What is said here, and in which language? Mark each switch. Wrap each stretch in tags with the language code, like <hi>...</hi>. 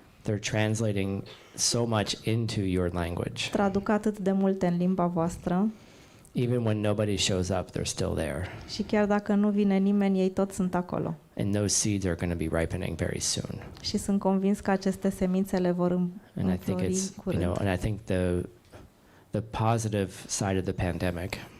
<en>They're translating so much into your language.</en> <ro>Traduc atât de multe în limba voastră</ro> <en>Even when nobody shows up, they're still there.</en> <ro>și chiar dacă nu vine nimeni, ei toți sunt acolo.</ro> <en>And those seeds are going to be ripening very soon.</en> <ro>Și sunt convins că aceste semințe le vor</ro> <en>And I think</en> <ro>înflori</ro> <en>it's,</en> <ro>curând.</ro> <en>and I think the positive side of the pandemic,</en>